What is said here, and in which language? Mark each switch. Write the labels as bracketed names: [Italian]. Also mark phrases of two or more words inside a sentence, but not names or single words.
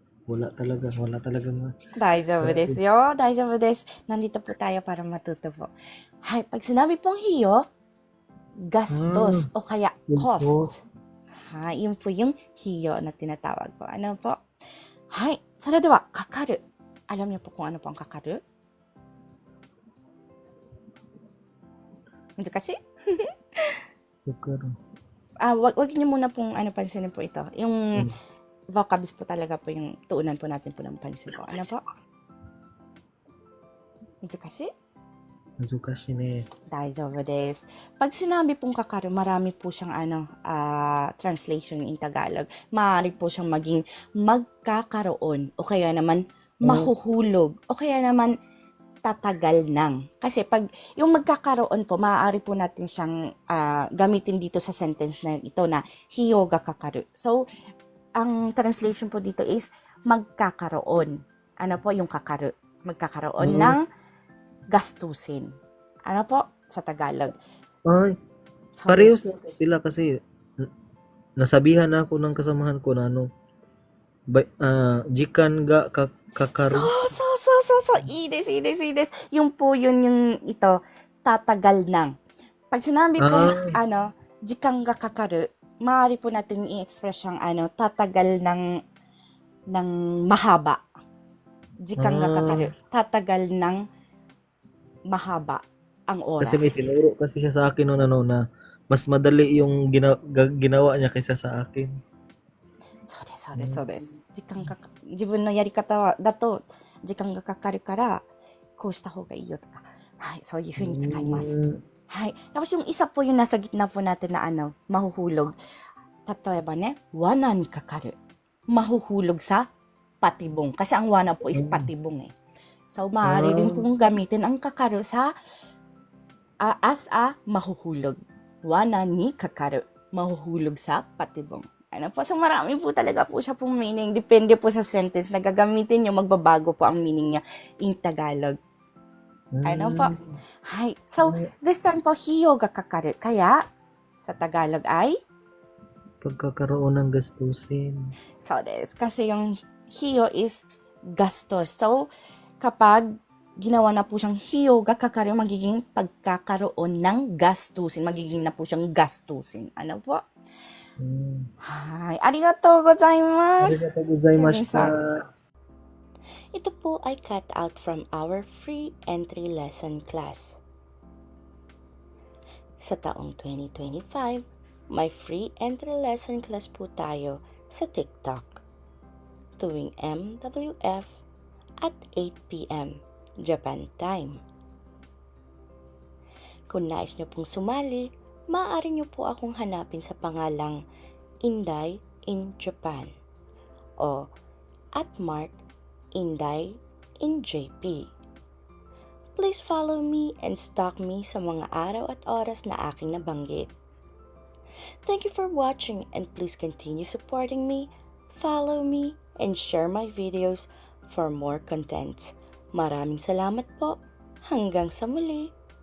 [Filipino] wala talaga nga. [Japanese] 大丈夫ですよ。大丈夫です。 [Filipino] Nandito po tayo para matuto po. Hay, pag sinabi pong hiyo, gastos o kaya cost. Hay, yun po yung hiyo na tinatawag po. Ano po? Hay, [Japanese] それでは、かかる。 [Filipino] Alam niyo po kung ano po ang kakaru? [Japanese] 難しい? [Filipino] Wag niyo muna pong pansinin po ito. Yung vocabs po talaga po yung tuunan po natin po ng pansin po. Ano po? [Japanese] 難しい? 難しいね。大丈夫です. [Filipino] Pag sinabi pong kakaru, marami po siyang translation [English] in Tagalog. [Filipino] Maaari po siyang maging magkakaroon o kaya naman mahuhulog o kaya naman tatagal ng. Kasi pag yung magkakaroon po, maaari po natin siyang gamitin dito sa sentence na ito na [Japanese] 費用がかかる. [Filipino] So, ang translation po dito is magkakaroon. Ano po yung kakaru? Magkakaroon ng gastusin. Ano po? Sa Tagalog. Ay, So, parehas na sila kasi nasabihan na ako ng kasamahan ko na [Japanese] 時間がかかる. [Filipino] So, [Japanese] いいです。 [Filipino] Yung po yun yung ito, tatagal ng. Pag sinabi po, [Japanese] 時間がかかる, [Filipino] maaari po natin i-express siyang tatagal ng mahaba. [Japanese] 時間がかかる, [Filipino] tatagal ng mahaba ang oras. Kasi may tinuro kasi siya sa akin noon na mas madali yung ginawa niya kaysa sa akin. [Japanese] そうです。自分のやり方だと時間がかかるからこうした方がいいよとか、はい、そういう風に使います。 [Filipino] はい。Tapos yung isa po yung nasa gitna po natin na mahuhulog. [Japanese] 例えばね、罠にかかる. [Filipino] Mahuhulog sa patibong. Kasi ang wana po is patibong eh. So, maaari rin pong gamitin ang kakaru sa [English] as a [Filipino] mahuhulog. [Japanese] 罠にかかる. [Filipino] Mahuhulog sa patibong. So marami po talaga po siya pong meaning. Depende po sa sentence na gagamitin nyo, magbabago po ang meaning niya [English] in Tagalog. [Filipino] Po? [Japanese] Hi. So, [English] this time [Japanese] po, 費用がかかる. [Filipino] Kaya, sa Tagalog ay? Pagkakaroon ng gastusin. So, kasi yung hiyo is gastos. So, kapag ginawa na po siyang [Japanese] 費用がかかる, [Filipino] magiging pagkakaroon ng gastusin. Magiging na po siyang gastusin. Ano po? [Japanese] Hi. ありがとうございます. ありがとうございました. [Filipino] Ito po ay [English] cut out from our free entry lesson class. [Filipino] Sa taong 2025, may [English] free entry lesson class [Filipino] po tayo sa TikTok tuwing MWF at 8 p.m. [English] Japan time. [Filipino] Kung nais nyo pong sumali, maaari nyo po akong hanapin sa pangalang Inday in Japan o @Inday in JP. [English] Please follow me and stalk me [Filipino] sa mga araw at oras na aking nabanggit. [English] Thank you for watching and please continue supporting me, follow me, and share my videos for more contents. [Filipino] Maraming salamat po. Hanggang sa muli.